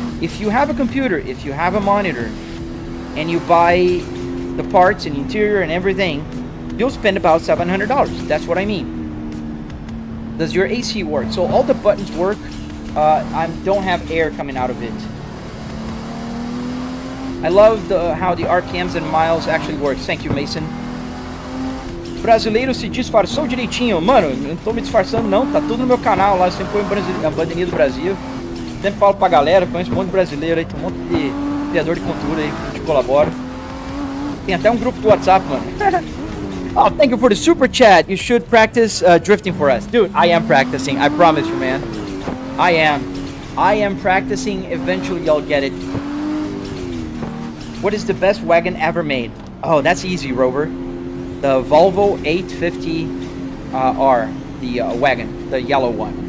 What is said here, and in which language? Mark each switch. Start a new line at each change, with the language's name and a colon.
English: If you have a computer, if you have a monitor, and you buy the parts and interior and everything, you'll spend about $700. That's what I mean. Does your AC work? So all the buttons work. I don't have air coming out of it. I love how the RPMs and miles actually works. Thank you, Mason.
Portuguese: Brasileiro se disfarçou direitinho. Mano, eu não tô me disfarçando não. Tá tudo no meu canal lá. Eu sempre põe a bandeirinha do Brasil. Sempre falo pra galera. Conheço um monte de brasileiro aí. Tem um monte de criador de conteúdo aí que colabora. Tem até um grupo do WhatsApp, mano.
English: Oh, thank you for the super chat. You should practice drifting for us. Dude, I am practicing. I promise you, man. I am practicing. Eventually, y'all get it. What is the best wagon ever made? Oh, that's easy, Rover. The Volvo 850R, the wagon, the yellow one.